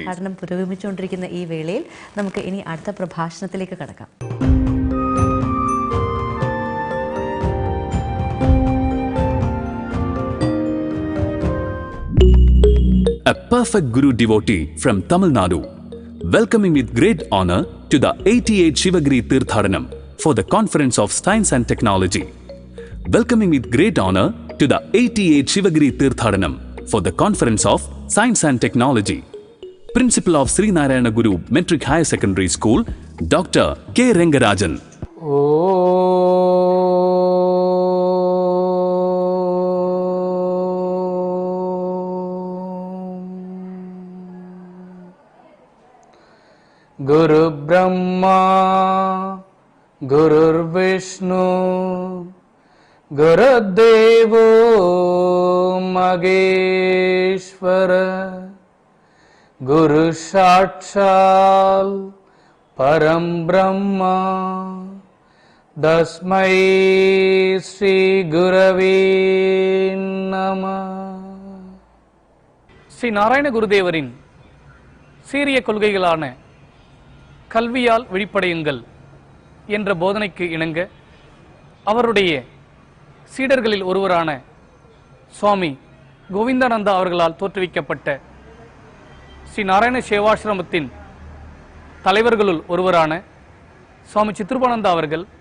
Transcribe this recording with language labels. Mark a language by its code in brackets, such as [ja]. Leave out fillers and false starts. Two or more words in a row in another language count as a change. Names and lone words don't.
[ml] തീർത്ഥാടനം പുരോഗമിച്ചുകൊണ്ടിരിക്കുന്ന ഈ വേളയിൽ നമുക്ക് ഇനി അടുത്ത പ്രഭാഷണത്തിലേക്ക് കടക്കാം. [en] A perfect Guru devotee from Tamil Nadu, welcoming with great honor to the 88 Sivagiri Tirthadanam for the Conference of Science and Technology. Welcoming with great honor to the 88 Sivagiri Tirthadanam for the Conference of Science and Technology. Principal of Sri Narayana Guru Metric Higher Secondary School, Dr. K. Rengarajan. [sa] गुरु ब्रह्मा, गुरु विष्णु, गुरु देवो महेश्वरा, गुरु साक्षात् परम ब्रह्म, तस्मै श्री गुरवे नमः. [ta] ஸ்ரீ நாராயண குருதேவரின் சீரிய கொள்கைகளான கல்வியால் விழிப்படையுங்கள் என்ற போதனைக்கு இணங்க அவருடைய சீடர்களில் ஒருவரான சுவாமி கோவிந்தானந்தா அவர்களால் தோற்றுவிக்கப்பட்ட ஸ்ரீ நாராயண சேவாசிரமத்தின் தலைவர்களுள் ஒருவரான சுவாமி சித்ருபானந்தா அவர்கள்